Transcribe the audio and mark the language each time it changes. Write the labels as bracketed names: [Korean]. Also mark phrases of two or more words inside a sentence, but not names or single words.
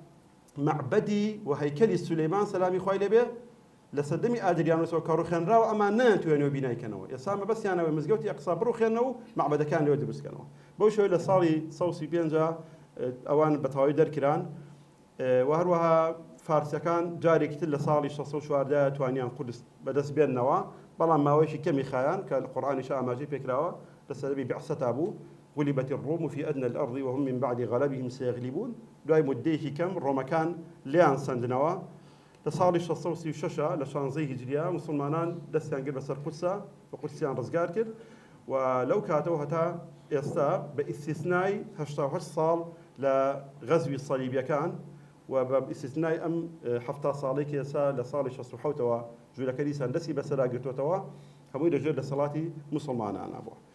[Central Kurdish] معبەدی و هەیکەلی سولەیمان سەلامی خوای لێبێ لە سەردەمی ئادریانوسەوە کە ڕوخێنراوە ئەمان نەیانتوێنەوە بینایکەنەوە ئێستا مەبەستیانەوەی مزگەوتی ئەقسا بڕوخێنەوە و معبەدەکان لێوە دروستکەنەوە بەو شێوەیە لە ساڵی 135 ئەوان بەتەواوی دەرکران و هەروەها فارسیەکان جارێکی تر لە ساڵی 1614 توانیان قودس بەدەست بێننەوە بەڵام ماوەیەکی کەمی خایان کە القورئانیش ئاماژەی پێکراوە لە سەردەمی بەعسەتا بوو [Arabic] غلبت الروم في أدنى الأرض وهم من بعد غلبهم سيغلبون [Central Kurdish] دوای مدەیەکی کەم ڕۆمەکان لیان سندنەوە لە ساڵی 1636 لە 16 هیجریە مسلمانان دەستیان کرد بەسەر قودسە و قودسیان ڕزگار کرد و لەو کاتەوە هەتا ئێستا بە ئیستیسنای 88 ساڵ لە غەزوی سەلیبیەکان و بە ئیستیسنای ئەم 70 ساڵێکی ئێستا لە ساڵی 67ەوە جوولەکە دیسان دەستی بەسەرا گرتوتەوە هەمووی لەژێر دەسەڵاتی مسلمانانە بووە